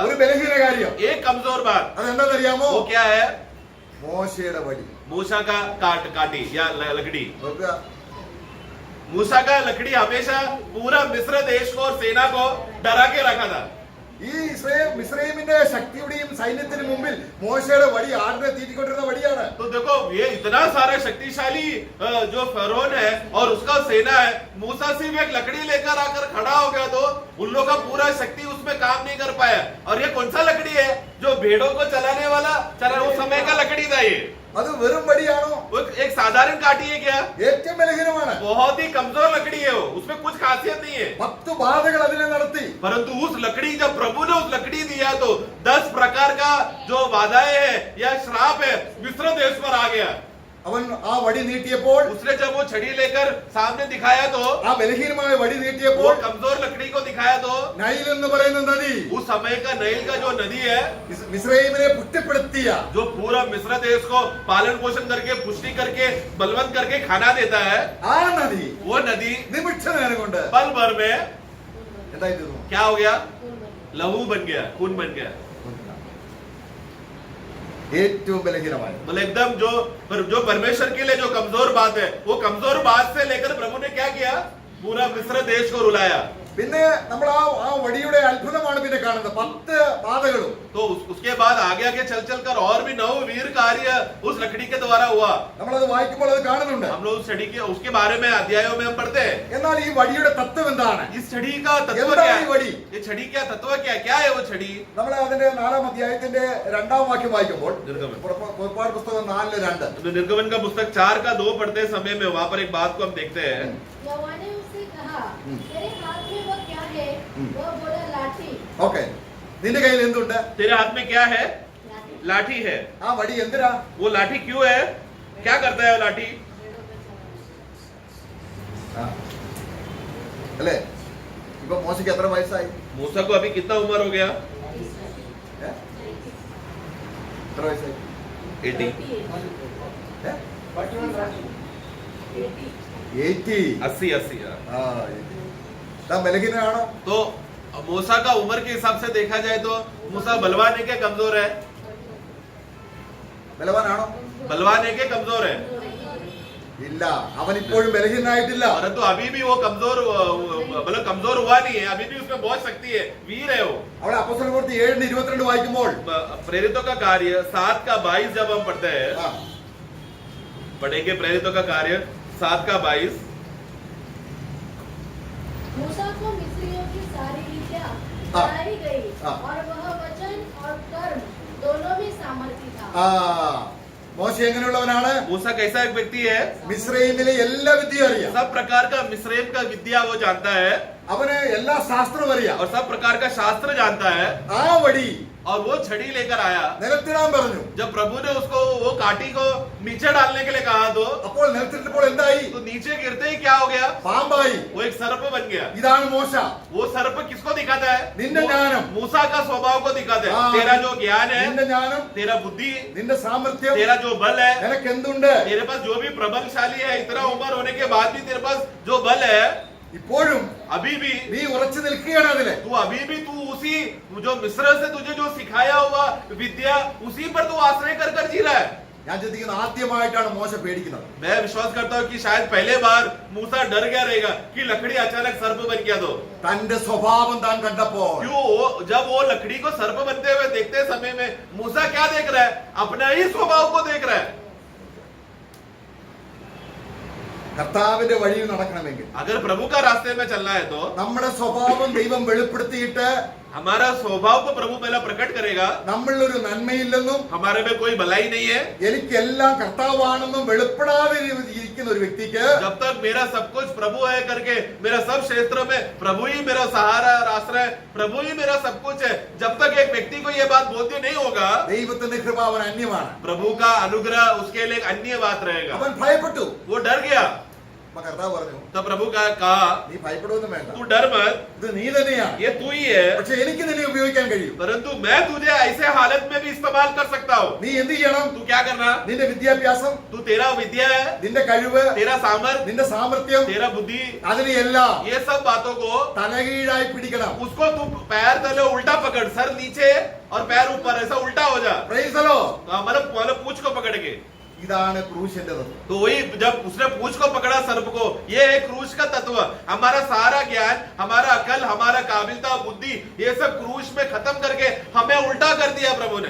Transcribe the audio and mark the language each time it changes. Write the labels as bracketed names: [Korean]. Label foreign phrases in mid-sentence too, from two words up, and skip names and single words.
[Malayalam] ഒരു ബലഹീന കാര്യം. [Hindi] एक कमजोर बात. [Malayalam] അതെന്താണെന്നറിയാമോ? [Hindi] वो क्या है? [Malayalam] മോശയുടെ വടി. [Hindi] मूसा का काटी या लकड़ी. [Malayalam] നോക്കുക, [Hindi] मूसा का लकड़ी हमेशा पूरा मिस्र देश को और सेना को डरा के रखा था. [Malayalam] ഈ മിസ്രൈമിന്റെ ശക്തിയുടെയും സൈന്യത്തിന് മുമ്പിൽ മോശയുടെ വടി ആടിനെ തീറ്റിക്കൊണ്ടിരുന്ന വടിയാണ്. [Hindi] तो देखो, ये इतना सारा शक्तिशाली जो फरोन है और उसका सेना है, मूसा सिर्फ एक लकड़ी लेकर आकर खड़ा हो गया तो उन लोगों का पूरा शक्ति उसमें काम नहीं कर पाया. और ये कौन सा लकड़ी है? जो भेड़ों को चलाने वाला उस समय का लकड़ी था. ये [Malayalam] അത് വെറും വടിയാണോ? [Hindi] वो एक साधारण काटी है क्या? [Malayalam] ഏറ്റവും ബലഹീനമാണ്. [Hindi] बहुत ही कमजोर लकड़ी है वो, उसमें कुछ खासियत नहीं है. [Malayalam] 10 ബാധകൾ അതിനെ നടത്തി. [Hindi] परंतु उस लकड़ी, जब प्रभु ने उस लकड़ी दिया तो 10 प्रकार का जो बाधाएं है या श्राप है मिस्र देश पर आ गया. [Malayalam] അവൻ ആ വടി നീട്ടിയപ്പോൾ, [Hindi] उसने जब वो छड़ी लेकर सामने दिखाया तो, [Malayalam] ആ ബലഹീനമായ വടി [Hindi] वो [Malayalam] നീട്ടിയപ്പോൾ [Hindi] कमजोर लकड़ी को दिखाया तो [Malayalam] നൈൽ എന്ന് പറയുന്ന നദി [Hindi] उस समय का नैल का जो नदी है, [Malayalam] മിസ്രൈമിനെ പുഷ്ടിപ്പെടുത്തിയ, [Hindi] जो पूरा मिस्र देश को पालन पोषण करके, पुष्टि करके, बलवंत करके खाना देता है, [Malayalam] ആ നദി [Hindi] वो नदी [Malayalam] നിമിഷ നേരം കൊണ്ട് [Hindi] पल भर में [Malayalam] എന്തായി തീർന്നു? [Hindi] क्या हो गया? लहू बन गया, खून बन गया. [Malayalam] ഏറ്റവും ബലഹീനമായ, [Hindi] मतलब एकदम जो परमेश्वर के लिए जो कमजोर बात है, वो कमजोर बात से लेकर प्रभु ने क्या किया? पूरा मिस्र देश को रुलाया. [Malayalam] പിന്നെ നമ്മൾ ആ വടിയുടെ അത്ഭുതമാണ് പിന്നെ കാണുന്നത്. 10 പാതകളും. [Hindi] तो उसके बाद आगे आगे चल चल कर और भी 9 वीर कार्य उस लकड़ी के द्वारा हुआ. [Malayalam] നമ്മളത് വായിക്കുമ്പോൾ അത് കാണുന്നുണ്ട്. [Hindi] हम लोग उस छड़ी के उसके बारे में अध्यायों में हम पढ़ते हैं. [Malayalam] എന്നാൽ ഈ വടിയുടെ തത്വം എന്താണ്? [Hindi] इस छड़ी का तत्व [Malayalam] എന്താണ് [Hindi] क्या [Malayalam] ഈ [Hindi] है? [Malayalam] വടി? [Hindi] ये छड़ी क्या तत्व क्या है? वो छड़ी [Malayalam] നമ്മൾ അതിന്റെ 4-ാം അധ്യായത്തിന്റെ 2-ാം വാക്യം വായിക്കുമ്പോൾ, [Hindi] निर्गमन [Malayalam] പുറപ്പാട് पुस्तകം 4:2, [Hindi] निर्गमन का पुस्तक 4:2 पढ़ते समय में वहां पर एक बात को हम देखते हैं. यहोवा ने उससे कहा, तेरे हाथ में वह क्या है? वह बोला, लाठी. [Malayalam] ഓക്കെ, നിന്റെ കയ്യിൽ എന്തുണ്ട്? [Hindi] तेरे हाथ में क्या है? लाठी है. [Malayalam] ആ വടി എന്തിനാ? [Hindi] वो लाठी क्यों है? क्या करता है वो लाठी? [Malayalam] അല്ലേ? ഇപ്പൊ മോശയ്ക്ക് എത്ര വയസ്സായി? [Hindi] मूसा को अभी कितना उम्र हो गया? [Malayalam] എത്ര വയസ്സായി? 80. 80. 80. ആ, താൻ ബലഹീനനാണോ? [Hindi] तो मूसा का उम्र के हिसाब से देखा जाए तो मूसा बलवान है क्या कमजोर है? [Malayalam] ബലവാനാണോ? [Hindi] बलवान है क्या कमजोर है? [Malayalam] ഇല്ല, അവൻ ഇപ്പോഴും ബലഹീനായിട്ടില്ല. [Hindi] परंतु अभी भी वो कमजोर मतलब कमजोर हुआ नहीं है. अभी भी उसमें बहुत शक्ति है, वीर है वो. [Malayalam] അവിടെ അപ്പോസ്തലപ്രവൃത്തി 7:22 വായിക്കുമ്പോൾ, [Hindi] प्रेरितों का कार्य 7:22 जब हम पढ़ते हैं, [Malayalam] ആ, [Hindi] पढ़ेंगे प्रेरितों का कार्य 7:22. मूसा को मिस्रियों की सारी विद्या हाँ। बताई गई हाँ। और वह वचन और कर्म दोनों में सामर्थी था. [Malayalam] ആ, മോശ എങ്ങനെയുള്ളവനാണ്? [Hindi] मूसा कैसा एक व्यक्ति है? [Malayalam] മിസ്രൈമിലെ എല്ലാ വിദ്യയും അറിയാം. [Hindi] सब प्रकार का मिस्रैम का विद्या वो जानता है [Malayalam] അവന് എല്ലാ ശാസ്ത്രവും അറിയാം. [Hindi] और सब प्रकार का शास्त्र जानता है. [Malayalam] ആ വടി [Hindi] और वो छड़ी लेकर आया. [Malayalam] നിലത്തിടാൻ പറഞ്ഞു. [Hindi] जब प्रभु ने उसको वो काटी को नीचे डालने के लिए कहा [Malayalam] അപ്പോൾ നിലത്തിട്ടപ്പോൾ എന്തായി? [Hindi] तो नीचे गिरते ही क्या हो गया? [Malayalam] പാമ്പായി. [Hindi] वो एक सर्प बन गया. [Malayalam] ഇതാണ് മോശ. [Hindi] वो सर्प किसको दिखाता है? [Malayalam] നിന്റെ ജ്ഞാനം. [Hindi] मूसा का स्वभाव को दिखाता है. हाँ। तेरा जो ज्ञान है, [Malayalam] നിന്റെ ജ്ഞാനം, [Hindi] तेरा बुद्धि, [Malayalam] നിന്റെ സാമർത്ഥ്യം, [Hindi] तेरा जो बल है, [Malayalam] നിനക്ക് എന്തുണ്ട്? [Hindi] तेरे पास जो भी प्रबलशाली है, इतना उम्र होने के बाद भी तेरे पास जो बल है, [Malayalam] ഇപ്പോഴും [Hindi] अभी भी [Malayalam] നീ ഉറച്ചു നിൽക്കുകയാണ് അതിലെ. [Hindi] तू अभी भी तू उसी जो मिस्र से तुझे जो सिखाया हुआ विद्या, उसी पर तू आश्रय कर कर जी रहा है. [Malayalam] ഞാൻ ചിന്തിക്കുന്ന ആദ്യമായിട്ടാണ് മോശ പേടിക്കുന്നത്. [Hindi] मैं विश्वास करता हूँ कि शायद पहले बार मूसा डर गया रहेगा कि लकड़ी अचानक सर्प बन गया तो. [Malayalam] തന്റെ സ്വഭാവം താൻ കണ്ടപ്പോൾ, [Hindi] क्यों? जब वो लकड़ी को सर्प बनते हुए देखते समय में मूसा क्या देख रहा है? अपना ही स्वभाव को देख रहा है. [Malayalam] കർത്താവിന്റെ വഴിയിൽ നടക്കണമെങ്കിൽ [Hindi] अगर प्रभु का रास्ते में चलना है तो [Malayalam] നമ്മുടെ സ്വഭാവം ദൈവം വെളിപ്പെടുത്തിയിട്ട് [Hindi] हमारा स्वभाव को प्रभु पहला प्रकट करेगा। [Malayalam] നമ്മളിലൊരു നന്മയില്ലെന്നും [Hindi] हमारे में कोई भलाई नहीं है। [Malayalam] എനിക്കെല്ലാം കർത്താവാണെന്നും വെളിപ്പെടാതെ ഇരിക്കുന്ന ഒരു വ്യക്തിക്ക് [Hindi] जब तक मेरा सब कुछ प्रभु है करके मेरा सब क्षेत्र में प्रभु ही मेरा सहारा और आश्रय, प्रभु ही मेरा सब कुछ है, जब तक एक व्यक्ति को ये बात बोध्य नहीं होगा, [Malayalam] ദൈവത്തിന്റെ കൃപ അവൻ അന്യമാണ്. [Hindi] प्रभु का अनुग्रह उसके लिए एक अन्य बात रहेगा। [Malayalam] അവൻ ഭയപ്പെട്ടു. [Hindi] वो डर गया। [Malayalam] അപ്പൊ കർത്താവ് പറഞ്ഞു, [Hindi] तो प्रभु का कहा [Malayalam] നീ ഭയപ്പെടുവൊന്നും വേണ്ട, [Hindi] तू डर मत, [Malayalam] ഇത് നീ തന്നെയാണ്. [Hindi] ये तू ही है, [Malayalam] പക്ഷെ എനിക്ക് നിന്നെ ഉപയോഗിക്കാൻ കഴിയും. [Hindi] परंतु मैं तुझे ऐसे हालत में भी इस्तेमाल कर सकता हूँ। [Malayalam] നീ എന്ത് ചെയ്യണം? [Hindi] तू क्या करना? [Malayalam] നിന്റെ വിദ്യാഭ്യാസം, [Hindi] तू तेरा विद्या है, [Malayalam] നിന്റെ കഴിവ്, [Hindi] तेरा सामर्थ, [Malayalam] നിന്റെ സാമർത്ഥ്യം, [Hindi] तेरा बुद्धि, [Malayalam] അതിനെയെല്ലാം [Hindi] ये सब बातों को [Malayalam] തലകീഴായി പിടിക്കണം. [Hindi] उसको तू पैर तले उल्टा पकड़, सर नीचे और पैर ऊपर, ऐसा उल्टा हो जा। [English] Praise the Lord. [Hindi] मतलब पूंछ को पकड़ के। [Malayalam] ഇതാണ് ക്രൂശിന്റെ തത്വം. [Hindi] तो वही जब उसने पूंछ को पकड़ा सर्प को, ये है क्रूश का तत्व। हमारा सारा ज्ञान, हमारा अकल, हमारा काबिलता, बुद्धि, ये सब क्रूश में खत्म करके हमें उल्टा कर दिया प्रभु ने।